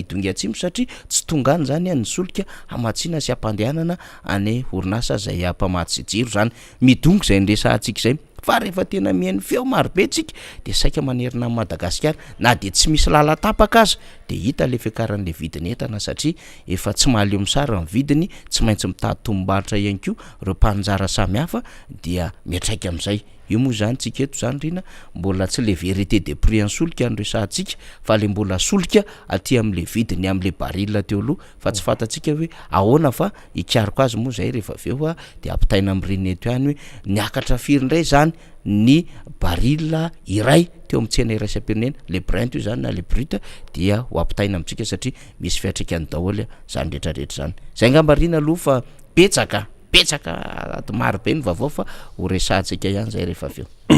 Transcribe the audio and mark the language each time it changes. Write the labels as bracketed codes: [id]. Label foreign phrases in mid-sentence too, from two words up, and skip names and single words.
[mg] midongy atsimo satria tsy tonga any zany ny solika hamatsiana sy ampandehanana any orinasa zay ampamatsy jiro zany midongy zay nresantsika zay fa rehefa tena mihainy feo marobe tsika de saika manerina amin'ny Madagasikara na de tsy misy lalatapaka aza de hita le fiakaran'le vidiny entana satria efa tsy mahaleo misara ny vidiny tsy maintsy mitady tombombahitra ihany koa reo mpanjara samihafa dia miatraika amin'izay io moa zany tsika eto zany rina mbola tsy le [fr] vérité de prix [mg] ansolika andresantsika fa le mbola solika aty am'le vidiny am'le baril teo aloha fa tsy fantatsika hoe ahoana fa ikariko azy moa zay rehefa aveo de ampitaina am'reny eto ihany hoe niakatra firy indray zany ny baril iray teo amin'ny tsena iraisam-pirenena le brent io zany na le brut dia ho ampitaina amintsika satria misy fiatraikany daholo zany rehetrarehetra zany zay ngambarina aloha fa petsaka maro be ny vaovao fa ho resantsika ihany zay rehefa aveo